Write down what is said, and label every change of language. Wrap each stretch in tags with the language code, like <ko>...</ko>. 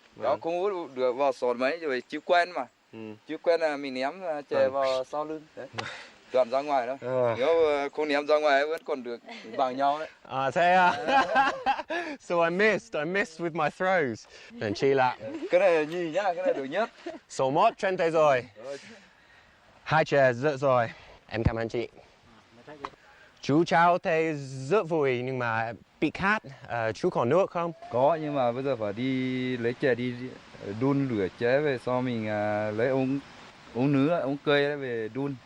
<vi>Đó không hút được vào sọt mấy rồi chưa quen mà. Chưa quen là mình ném chè vào sau lưng. Đấy. Toàn ra ngoài đó. Nếu không ném ra ngoài vẫn còn được bằng nhau đấy. Thế à?</vi> <en>So I missed with my throws.</en> <vi>Nên chị là... Cái này là nhì nhá, cái này được nhất. Số 1 trên thế rồi. 2 chè rớt rồi. Em cảm ơn chị. Chú cháu thấy rất vui nhưng mà bị khát. Chú còn nước không? Có nhưng mà bây giờ phải đi lấy chè đi đun lửa chế về sau mình lấy ống nứa, ống cây về đun.</vi>